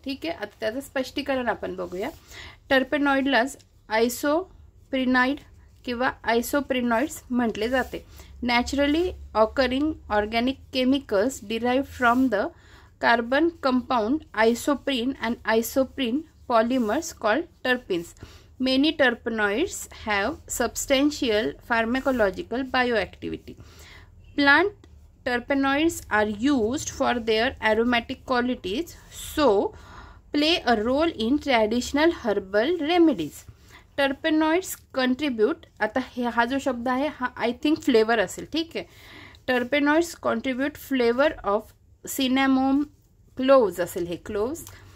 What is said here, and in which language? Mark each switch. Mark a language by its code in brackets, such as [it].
[mr] ठीक आहे, आता त्याचं स्पष्टीकरण आपण बघूया. टर्पेनॉइडलाच आयसोप्रिनाइड किंवा आयसोप्रिनॉइड्स म्हटले जाते. [en] Naturally occurring organic chemicals derived from the carbon compound isoprene and isoprene polymers called terpenes. Many terpenoids have substantial pharmacological bioactivity. Plant terpenoids are used for their aromatic qualities, so play a role in traditional herbal remedies. Terpenoids contribute, [mr] आता हा जो शब्द आहे हा [en] I think [mr] flavour असेल. ठीक आहे, [en] terpenoids contribute flavor of cinnamon, cloves [mr] असेल हे, cloves